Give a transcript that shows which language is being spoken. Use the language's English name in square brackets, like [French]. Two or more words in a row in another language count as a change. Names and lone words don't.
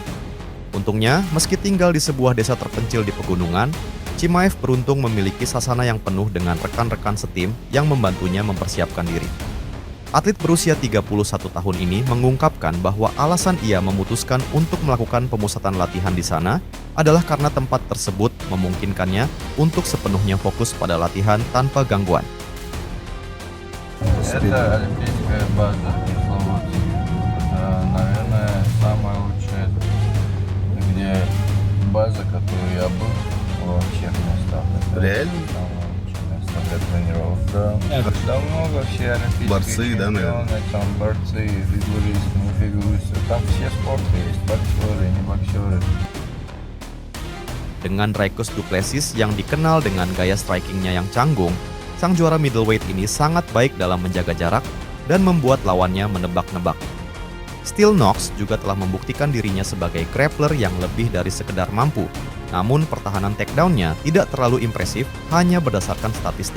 [Indonesian] Untungnya, meski tinggal di sebuah desa terpencil di pegunungan, Chimaev beruntung memiliki sasana yang penuh dengan rekan-rekan setim yang membantunya mempersiapkan diri. Atlet berusia 31 tahun ini mengungkapkan bahwa alasan ia memutuskan untuk melakukan pemusatan latihan di sana adalah karena tempat tersebut memungkinkannya untuk sepenuhnya fokus pada latihan tanpa gangguan. [Russian] Это олимпийская база Кисловодск. Наверное, самая лучшая, где база, которую я был во всех местах. Это Реально? самое лучшее место для тренировок. Да. Там много все олимпийские Борцы, да, наверное? чемпионы, там борцы, фигуристы, не фигуристы. Там все спорты есть, боксеры, не боксеры. [Indonesian] Dengan Dricus du Plessis yang dikenal dengan gaya strikingnya yang canggung, sang juara middleweight ini sangat baik dalam menjaga jarak dan membuat lawannya menebak-nebak. Still Knox juga telah membuktikan dirinya sebagai grappler yang lebih dari sekedar mampu, namun pertahanan takedown-nya tidak terlalu impresif hanya berdasarkan statistik.